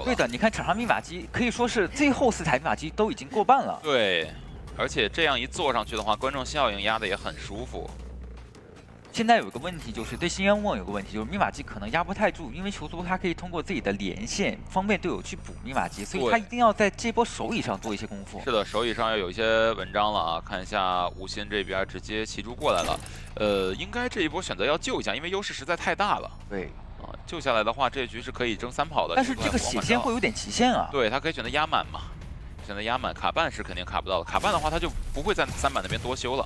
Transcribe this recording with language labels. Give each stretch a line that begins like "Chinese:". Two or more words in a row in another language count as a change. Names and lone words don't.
Chinese: 對的，你看場上密碼機可以說是最後4台密碼機都已經過半了。對，而且這樣一坐上去的話，觀眾效應壓得也很舒服。現在有一個問題，就是對星淵夢有個問題，就是密碼機可能壓不太住，因為囚徒他可以通過自己的連線方便隊友去補密碼機，所以他一定要在這波手椅上做一些功夫。是的，手椅上要有一些文章了啊！看一下吳昕這邊直接騎豬過來了，應該這一波選擇要救一下，因為優勢實在太大了。對，啊，救下來的話，這一局是可以爭3跑的。但是這個血線會有點極限啊。對，他可以選擇壓滿嘛，選擇壓滿，卡半是肯定卡不到的，卡半的話他就不會在3板那邊多修了。